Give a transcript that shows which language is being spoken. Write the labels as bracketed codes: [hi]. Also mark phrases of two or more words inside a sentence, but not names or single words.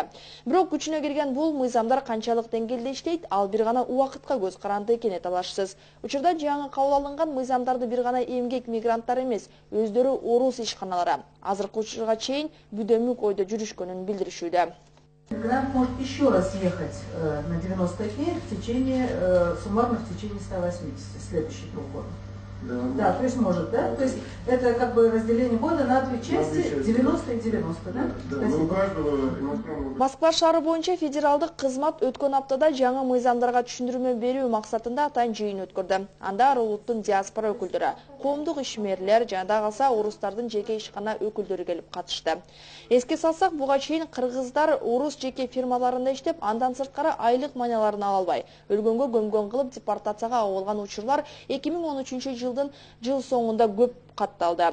[ky] Бирок күчүнө кирген бул мыйзамдар канчалык деңгээлде иштейт, ал бир гана убакытка көз каранды экени талашсыз. Учурда жаңы кабыл алынган мыйзамдарды бир гана эмгек мигранттар эмес, өздөрү Орус ишканалары азыркы учурга чейин бүдөмүк ойдо жүрүшкөнүн билдиришүүдө. [ru] Мигрант может еще раз ехать на 90 дней в течение, суммарно в течение 180 следующих 2 года. Да, то есть может, да? То есть это как бы разделение года на две части, 90 и 90, да? У каждого иностранного... [ky] Москва шаары боюнча федералдык кызмат өткөн аптада жаңы мыйзамдарга түшүндүрмө берүү максатында атайын жыйын өткөрдү. Анда ар улуттун диаспора өкүлдөрү, коомдук ишмерлер жана калса орустардын жеке ишкана өкүлдөрү келип катышты. Эске салсак, буга чейин кыргыздар орус жеке фирмаларында иштеп, андан сырткары айлык манияларын ала албай, өлгөнгө көмгөн кылып депортацияга алынган учурлар 2013 жыл соңунда көп катталды.